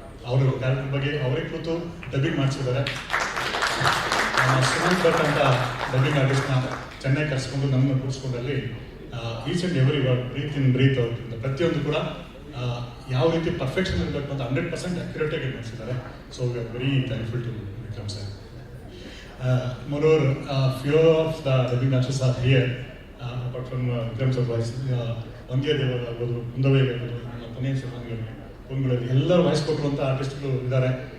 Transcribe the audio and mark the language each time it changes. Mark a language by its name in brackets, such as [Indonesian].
[Kannada] ಅವರ ಕ್ಯಾರೆಕ್ಟರ್ ಬಗ್ಗೆ ಅವರೇ ಕೂತು ಡಬ್ಬಿಂಗ್ ಮಾಡಿಸಿದ್ದಾರೆ. ಸುಮಂತ್ ಭಟ್ ಅಂತ ಡಬ್ಬಿಂಗ್ ಆರ್ಟಿಸ್ಟ್ನ ಚೆನ್ನಾಗಿ ಕರೆಸ್ಕೊಂಡು ನಮ್ಮನ್ನು ಕೂರಿಸ್ಕೊಂಡಲ್ಲಿ [English] each and every word breath [Kannada] ಅವ್ರಿಂದ ಪ್ರತಿಯೊಂದು ಕೂಡ ಯಾವ ರೀತಿ ಪರ್ಫೆಕ್ಷನ್ ಇರಬೇಕು ಅಂತ 100% ಅಕ್ಯುರೇಟಾಗಿ ಮಾಡಿಸಿದ್ದಾರೆ. [English] So we are very thankful to Vikram sir. Moreover, few of the dubbing artists are here, apart from Vikram sir voice. [Kannada] Vandiya Devar ಆಗ್ಬೋದು, ಕುಂದವೇ ಆಗ್ಬೋದು, ಪೊನ್ನಿಯಿನ್ ಸೆಲ್ವನ್ ಕುಂಗಳಲ್ಲಿ ಎಲ್ಲರೂ ವಾಯ್ಸ್ ಕೊಟ್ಟಿರುವಂಥ ಆರ್ಟಿಸ್ಟ್ಗಳು ಇದ್ದಾರೆ.